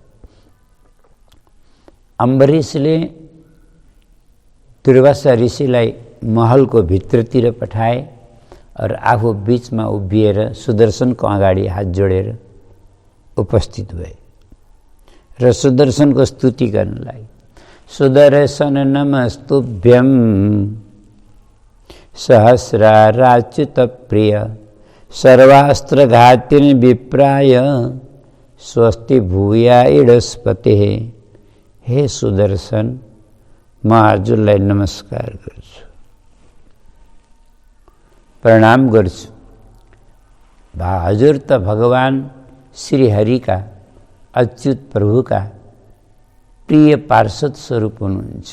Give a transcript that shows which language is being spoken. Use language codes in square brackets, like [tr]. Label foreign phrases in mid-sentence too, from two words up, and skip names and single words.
[ne] अम्बरीशले दुर्वासा ऋषिलाई महलको भित्रतिर पठाए और आफू बीचमा उभिएर सुदर्शनको अगाडि हात जोडेर उपस्थित भए र सुदर्शनको स्तुति गर्न लागे। [sa] सुदर्शन नमस्तुभ्यं सहस्राराच्युत प्रिय सर्वास्त्रघातिन विप्राय स्वस्ति भूया इडस्पते। [ne] हे सुदर्शन, म हजुरलाई नमस्कार गर्छु, प्रणाम गर्छु। हजुर त भगवान श्री हरिका, अच्युत प्रभुका प्रिय पार्षद स्वरूप हुनुहुन्छ।